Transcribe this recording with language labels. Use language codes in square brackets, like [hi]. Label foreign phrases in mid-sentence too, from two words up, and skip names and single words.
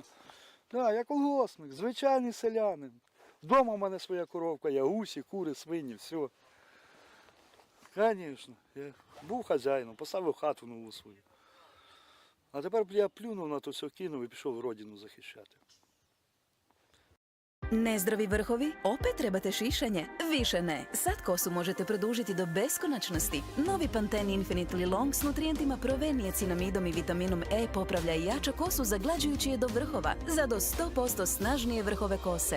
[uk] Да, я колгоспник, звичайний селянин. Вдома в мене своя коровка, є гусі, кури, свині, все. Звісно, я був хазяїном, поставив хату нову свою. А тепер я плюнув на то все, кинув і пішов родину захищати. [hr] Nezdrovi vrhovi? Opet trebate šišanje? Više ne. Sad kosu možete produžiti do beskonačnosti. Novi Pantene Infinitely Long s nutrijentima provenije, cinamidom i vitaminom E popravlja i jača kosu zaglađujući je do vrhova. Za do 100% snažnije vrhove kose.